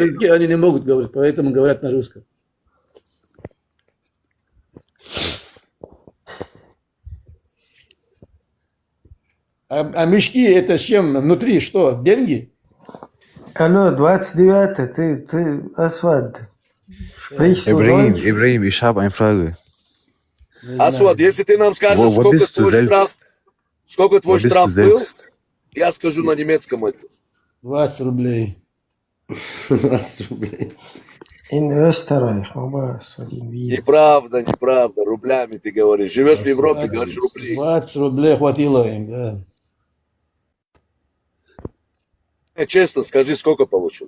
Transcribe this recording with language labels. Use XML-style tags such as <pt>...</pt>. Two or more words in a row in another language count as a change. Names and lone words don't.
<ru>языке они не могут говорить, поэтому говорят на русском. А мешки это с чем? Внутри что? Деньги? Алло, 29, ты, Асвад,</ru> <de>sprichst du Ibrahim, Deutsch? Ibrahim, ich habe eine Frage.</de> <ru>Асвад, если ты нам скажешь,</ru> <de>Wo</de> <ru>сколько</ru> <de>bist du</de> <ru>твой штраф,</ru> <de>selbst?</de> <ru>сколько твой</ru> <de>Wo bist</de> <ru>штраф</ru> <de>du</de> <ru>был,</ru> <de>selbst?</de> <ru>я скажу на немецком это. 20 рублей. 20 рублей.</ru> <de>In Österreich, in Wien.</de> <ru>Неправда, неправда, рублями ты говоришь. Живешь в Европе, говоришь рубли. 20 рублей хватило им, да. Честно, скажи, сколько получил?</ru>